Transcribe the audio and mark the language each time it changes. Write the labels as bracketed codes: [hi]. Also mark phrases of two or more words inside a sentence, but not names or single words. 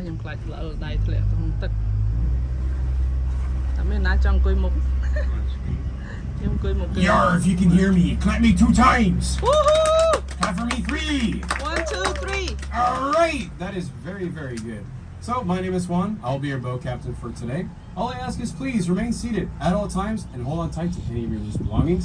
[km] បាច់ល្អដៃធ្លាក់ក្នុងទឹកតែមានណាចង់អង្គុយមុខខ្ញុំអង្គុយមុខ [en] Yar, if you can hear me, clap me 2 times. Woohoo! Clap for me 3. 1 2 3 All right, that is very, very good. So, my name is Juan. I'll be your boat captain for today. All I ask is please remain seated at all times and hold on tight to any of your loose belongings.